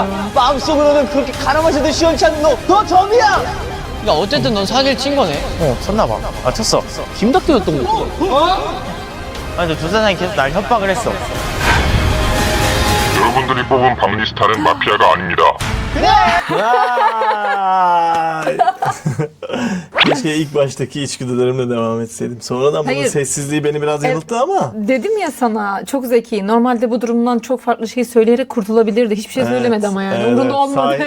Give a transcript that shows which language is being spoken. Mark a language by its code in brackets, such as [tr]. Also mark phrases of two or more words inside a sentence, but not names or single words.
[ko] 마음속으로는 그렇게 가라 마셔도 시원치 않은 너 점이야. 그러니까 어쨌든 넌 사기를 친 거네. 쳤나봐. 아, 쳤어. 김덕기였던 거. 아니, 저 조사장이 계속 날 협박을 했어. 여러분들이 뽑은 박리스타는 마피아가 아닙니다. [tr] Keşke ilk baştaki içgüdülerimle devam etseydim. Sonradan bunun Hayır. sessizliği beni biraz yanılttı ama. Dedim ya sana çok zeki. Normalde bu durumdan çok farklı şey söyleyerek kurtulabilirdi. Hiçbir şey söylemedi ama yani. Umurunda olmadı.